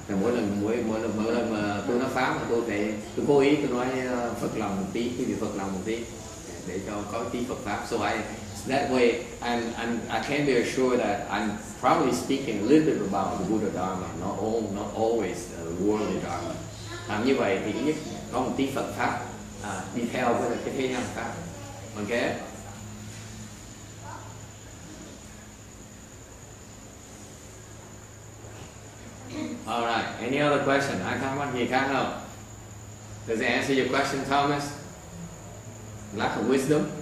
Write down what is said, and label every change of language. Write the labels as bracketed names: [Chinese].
[Vietnamese] Và mỗi lần mà tôi nói pháp mà tôi cố ý tôi nói Phật lòng một tí, cái gì Phật lòng một tí, để cho có tí Phật pháp. [English] So that way I can be assured that I'm probably speaking a little bit about the Buddha Dharma, not always the worldly Dharma. [Vietnamese] Làm như vậy thì nhất có một tí Phật pháp đi theo với cái thế gian pháp. Okay. [English] All right. Any other question? [Vietnamese] Ai thắc mắc gì khác không? [English] Does it answer your question, Thomas? Lack of wisdom?